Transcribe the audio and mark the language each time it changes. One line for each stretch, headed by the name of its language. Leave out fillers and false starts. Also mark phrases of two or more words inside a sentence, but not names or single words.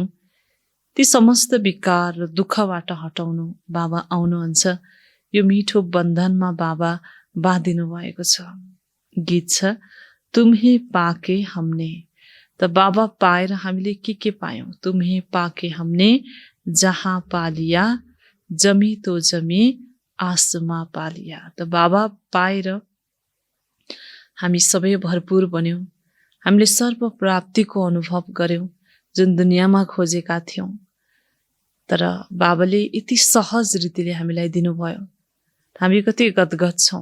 Nepali: ती समस्त विकार र दुःखबाट हटाउनु बाबा आउनुहुन्छ। यो मिठो बन्धनमा बाबा बाँधिनु भएको छ। गीत छ,
Hindi: तुम्हे पाके हमने।
Nepali: त बाबा पाएर हामीले के पायौँ?
Hindi: तुम्हे पाके हमने जहाँ पालिया जमी तो जमी आसमा पालिया।
Nepali: त बाबा पाएर हामी सबै भरपुर बन्यौँ। हामीले सर्व प्राप्तिको अनुभव गर्यौँ जुन दुनियाँमा खोजेका थियौँ। तर बाबाले यति सहज रीतिले हामीलाई दिनुभयो। हामी कति गदगद छौँ।